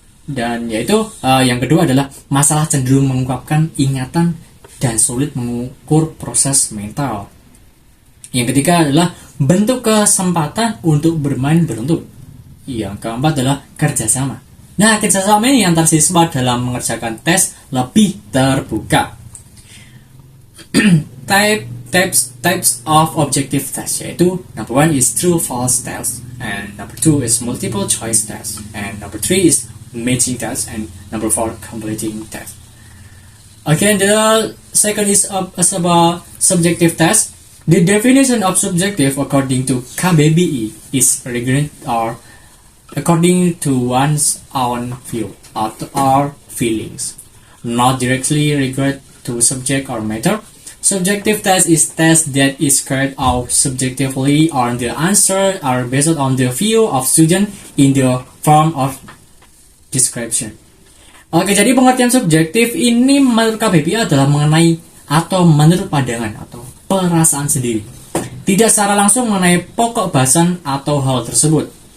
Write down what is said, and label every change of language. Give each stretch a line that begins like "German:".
Indonesian: Dan yaitu yang kedua adalah masalah cenderung mengungkapkan ingatan dan sulit mengukur proses mental. Yang ketiga adalah bentuk kesempatan untuk bermain beruntung. Yang keempat adalah kerjasama. Nah, kerjasama ini antar siswa dalam mengerjakan tes lebih terbuka.
English: Types of objective test,
Indonesian: yaitu
English: number 1 is true-false test, and number 2 is multiple choice test, and number 3 is matching test, and number 4 completing test. Again, the second is about subjective test. The definition of subjective according to KBBI is regarding or according to one's own view or feelings, not directly regard to subject or matter. Subjective test is test that is carried out subjectively or the answer are based on the view of student in the form of description.
Indonesian: Oke, jadi pengertian subjektif ini menurut KBBI adalah mengenai atau menurut pandangan atau perasaan sendiri, tidak secara langsung mengenai pokok bahasan atau hal tersebut.